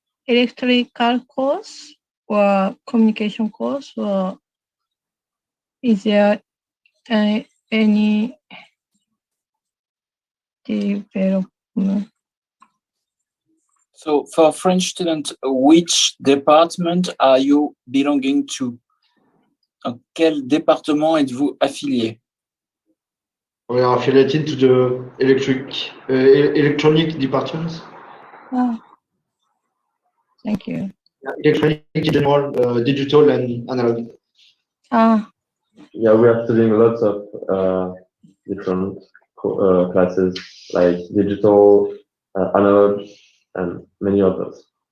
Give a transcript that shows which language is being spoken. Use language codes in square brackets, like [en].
[en] Electrical course or communication course, or is there any development? So for French students, which department are you belonging to? [fr] À quel département êtes-vous affilié? [en] We are affiliated to the electronic departments. Oh, thank you. Electronic in general, digital and analog. Yeah, we are studying lots of different classes like digital, analog, and many others.